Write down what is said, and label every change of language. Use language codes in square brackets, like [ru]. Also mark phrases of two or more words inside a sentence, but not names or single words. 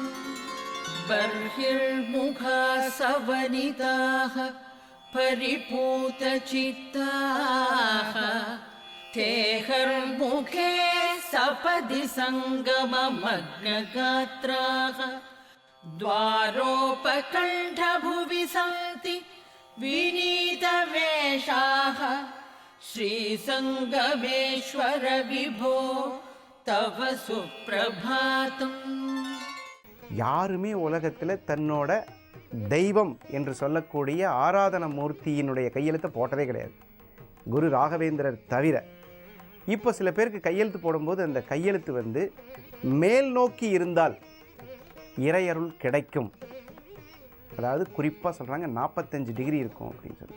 [sa] बर्हिर्मुखाः सवनिताः परिपूतचित्ताः तेहर्मुखे सपदि सङ्गममग्नगात्राः द्वारोपकण्ठभुवि सन्ति विनीतवेषाः श्रीसङ्गमेश्वर विभो तव सुप्रभातम्. [ta] யாருமே உலகத்தில் தன்னோட தெய்வம் என்று சொல்லக்கூடிய ஆராதன மூர்த்தியினுடைய கையெழுத்தை போட்டதே கிடையாது, குரு ராகவேந்திரர் தவிர. இப்போ சில பேருக்கு கையெழுத்து போடும்போது அந்த கையெழுத்து மேல் நோக்கி இருந்தால் இறையருள் கிடைக்கும், அதாவது குறிப்பாக சொல்கிறாங்க 45 டிகிரி இருக்கும் அப்படின்னு சொல்லி.